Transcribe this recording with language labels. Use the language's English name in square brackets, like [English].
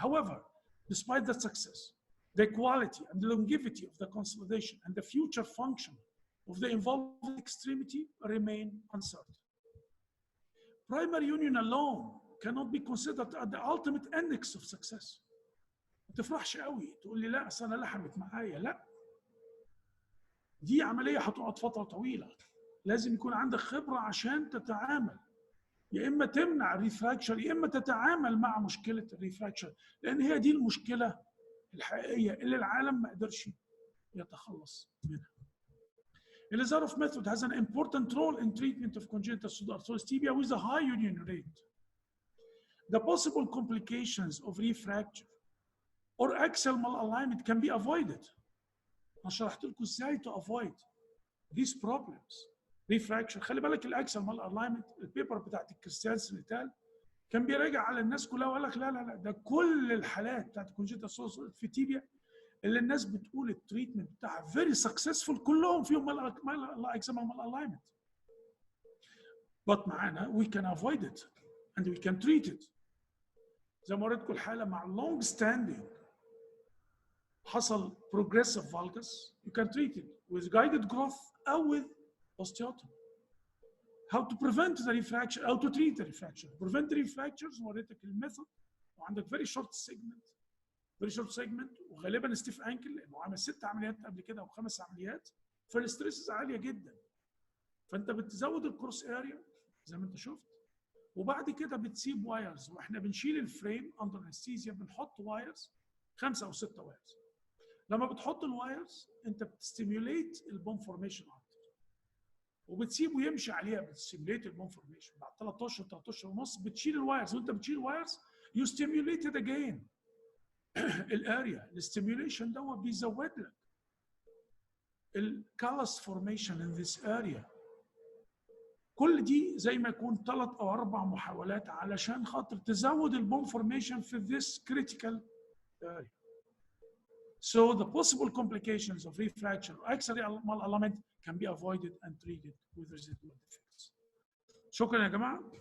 [English] However, despite that success, the quality and the longevity of the consolidation and the future function of the involved extremity remain uncertain. Primary union alone cannot be considered at the ultimate index of success. [Arabic] ما تفرحش قوي تقول لي لا أصل أنا لحمت معايا، لا. دي عملية هتقعد فترة طويلة. لازم يكون عندك خبرة عشان تتعامل. يا إما تمنع الريفراكشر يا إما تتعامل مع مشكلة الريفراكشر، لأن هي دي المشكلة الحقيقية اللي العالم ما قدرش يتخلص منها. [English] Elizarov method has an important role in treatment of congenital pseudarthrosis tibia with a high union rate. The possible complications of refracture or axial malalignment can be avoided. [Arabic] أنا شرحت لكم إزاي [English] to avoid these problems. Refracture. [Arabic] خلي بالك الأكسل malalignment البيبر بتاعت الكريستيان سنتال كان بيراجع على الناس كلها وقال لك لا لا لا ده كل الحالات بتاعت [English] congenital pseudarthrosis [Arabic] في تيبيا اللي الناس بتقول التريتمنت بتاعها [English] very successful [Arabic] كلهم فيهم [English] axial malalignment. But [Arabic] معانا [English] we can avoid it and we can treat it. [Arabic] زي ما وريتكم الحالة مع [English] long standing [Arabic] حصل [English] progressive valgus, you can treat it with guided growth [Arabic] أو [English] with osteotomy. How to prevent the refracture, how to treat the refracture. Prevent the refractures [Arabic] وريتك الميثود وعندك [English] very short segment [Arabic] وغالبا [English] stiff ankle [Arabic] لانه عمل 6 عمليات قبل كده او 5 عمليات، فالستريسز عاليه جدا. فانت بتزود الكروس اريا زي ما انت شفت، وبعد كده بتسيب وايرز، واحنا بنشيل الفريم [English] under anaesthesia [Arabic] بنحط وايرز 5 أو 6 وايرز. لما بتحط الوايرز انت بتستيميوليت [English] البون فورميشن [Arabic] اكتر، وبتسيبه يمشي عليها، بتستيميوليت البون فورميشن. بعد 13 ونص بتشيل الوايرز، وانت بتشيل الوايرز [English] You stimulated again الاريا. الاستيميوليشن [Arabic] ده بيزود لك [English] الكالس formation in this area. [Arabic] كل دي زي ما يكون 3 أو 4 محاولات علشان خاطر تزود البون فورميشن في [English] this critical area. So the possible complications of refracture or axial malalignment can be avoided and treated with residual defects. [Arabic] شكرا يا جماعة.